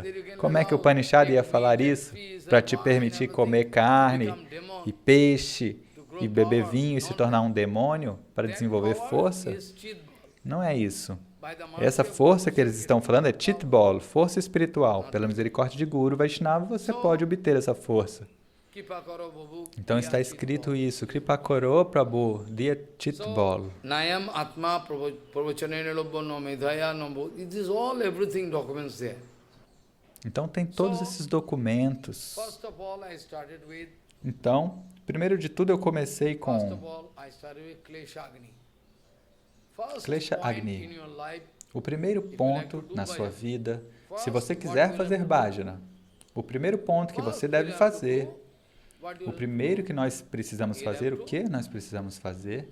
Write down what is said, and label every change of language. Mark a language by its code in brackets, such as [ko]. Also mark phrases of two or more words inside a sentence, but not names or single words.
[pt] Como é que o Upanishad ia falar isso? Para te permitir comer carne e peixe e beber vinho e se tornar um demônio para desenvolver força? Não é isso. Essa força que eles estão falando é Chitbol, força espiritual. Pela misericórdia de Guru Vaishnava, você pode obter essa força. Então está escrito isso, [bn] Kripakaro Prabhu Diyachitbol. [sa] Nayam Atma Pravachanena Lobbo no Medhaya no. [en] It is all everything documents there. [pt] Então tem todos esses documentos. Então, primeiro de tudo eu comecei com [sa] Klesha Agni. [pt] O primeiro ponto na sua vida, se você quiser fazer bhajana, o primeiro ponto que você deve fazer, o primeiro que nós precisamos fazer, o que nós precisamos fazer?